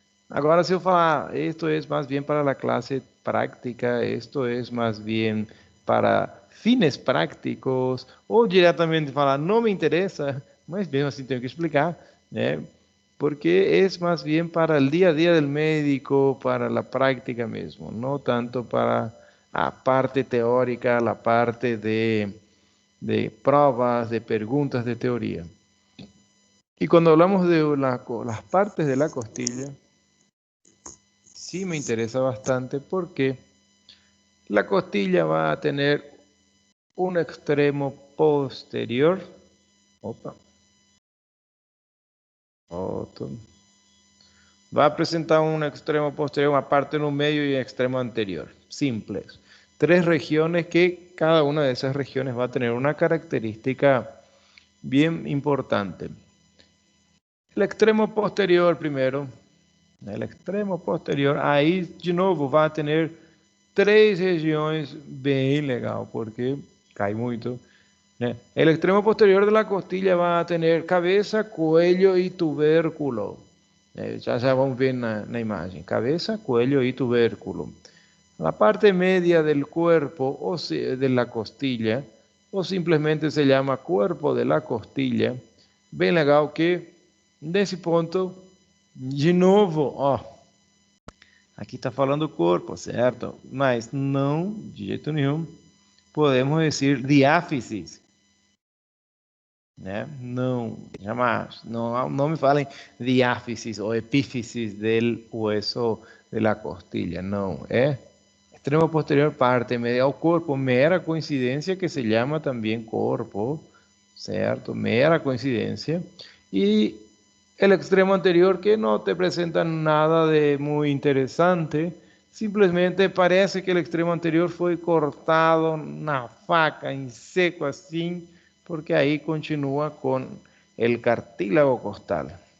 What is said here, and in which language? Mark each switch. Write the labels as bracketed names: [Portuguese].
[Portuguese] Agora, se eu falar, esto é mais bem para a classe prática, esto é mais bem para fines práticos, ou diretamente falar, não me interessa, mas mesmo assim tenho que explicar, né? Porque é mais bem para o dia a dia do médico, para a prática mesmo, não tanto para a parte teórica, a parte de provas, de perguntas de teoria. E quando [Spanish] hablamos de las partes de la costilla, sí me interesa bastante porque la costilla va a tener un extremo posterior. Opa, otro. Va a presentar un extremo posterior, una parte en un medio y un extremo anterior. Simples. Tres regiones que cada una de esas regiones va a tener una característica bien importante. El extremo posterior primero. El extremo posterior, [Portuguese] aí de novo vai ter três regiões bem legal, porque cai muito. Né? O extremo posterior da costilla vai ter cabeça, coelho e tubérculo. Já vamos ver na imagem. Cabeça, coelho e tubérculo. [Spanish] La parte media del cuerpo o de la costilla, o simplesmente se llama cuerpo de la costilla. [Portuguese] Bem legal que nesse ponto, de novo, ó, aqui está falando corpo, certo? Mas não, de jeito nenhum, podemos dizer diáfisis, né? Não, jamais. Não, não me falem diáfisis ou epífisis [Spanish] del hueso de la costilla, [Portuguese] não. É extremo posterior, parte media ao corpo, mera coincidência que se chama também corpo, certo? Mera coincidência. [Spanish] E el extremo anterior que no te presenta nada de muy interesante, simplesmente parece que el extremo anterior fue cortado [Portuguese] na faca, [Spanish] en seco [Portuguese] assim, porque aí [Spanish] continua con el cartílago costal.